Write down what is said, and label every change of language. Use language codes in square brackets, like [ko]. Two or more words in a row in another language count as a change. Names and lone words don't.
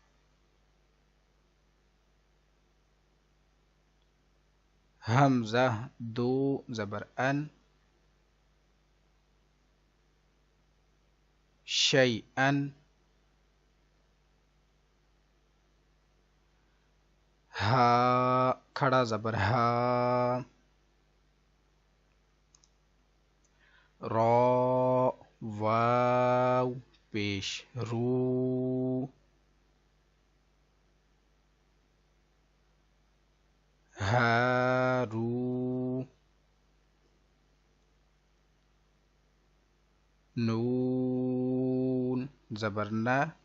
[ur] حمزہ دو زبر ان شیئن ہا کھڑا زبر ہا را واو پیش رو ہارو نون زبرنا